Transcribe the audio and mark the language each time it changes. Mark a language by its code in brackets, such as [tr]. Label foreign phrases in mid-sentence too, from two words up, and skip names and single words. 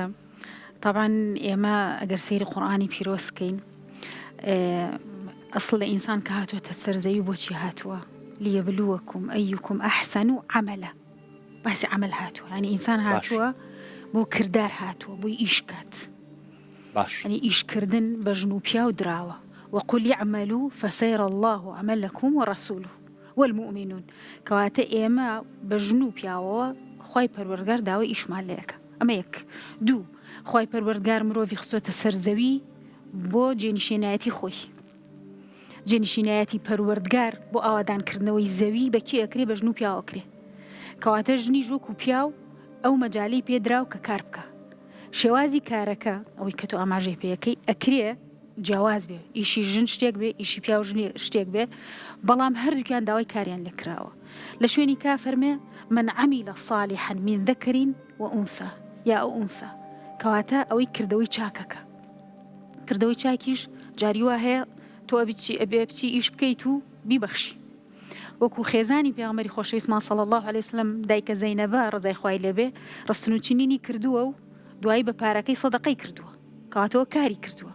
[ckb] طبعاً ئێمە ئەگەر سەیری قورئانی پیرۆزکەین، ئەسڵ لە ئینسان کە هاتووەتە سەرزەوی بۆچی هاتووە؟ [ar] لیەبلووەکم ئەیوکم ئەحسەن عەمەلە. [ckb] باسی عەمەل هاتووە، یعنی ئینسان هاتووە بۆ کردار هاتووە، بۆی ئیشکات. یعنی ئیشکردن بە ژن و پیا و دراوە. [ar] وەقول یعملوا فسيرى الله عملكم ورسوله والمؤمنون. [ckb] کەواتە ئێمە بە ژن و پیاوەوە خوای پەروەردگار داوای ئیشمان لێەکە. ئەمە یەک. دوو، خوای پەروەردگار مرۆڤی خستۆتە سەرزەوی بۆ جێنشینایەتی خۆی. جێنشینایەتی پەروەردگار بۆ ئاوادانکردنەوەی زەوی بە کێ ئەکرێ؟ بە ژن و پیاوەکرێ. کەواتە ژنیش وەکو پیاو ئەو مەجاالەی پێدراو کە کار بکە. شێوازی کارەکە ئەوەی کە تۆ ئاماژەی پێەکەی ئەکرێ جیاواز بێ، ئیشی ژن شتێک بێ، ئیشی پیا و ژنی شتێک بێ، بەڵام هەردووکیان داوای کاریان لێکراوە. لە شوێنی کا فەرمێ [ar] من عمل صالحا من ذكر وأنثى [ckb] یا ئەو ئونثى. کەواتە ئەوەی کردەوەی چاکەکە. کردەوەی چاکیش جاری وا هەیە تۆ ئەبێ بچی ئیش بکەیت و بیبەخشی. وەکو خێزانی پێغەمبەری خۆشەویستمان [ar] صلی الله علیه وسلم [ckb] دایکە زەینەبە ڕزای خوای لێبێ ڕستنوچینینی کردووە و دوایی بە پارەکەی سەدەقەی کردووە، کەواتەوە کاری کردووە.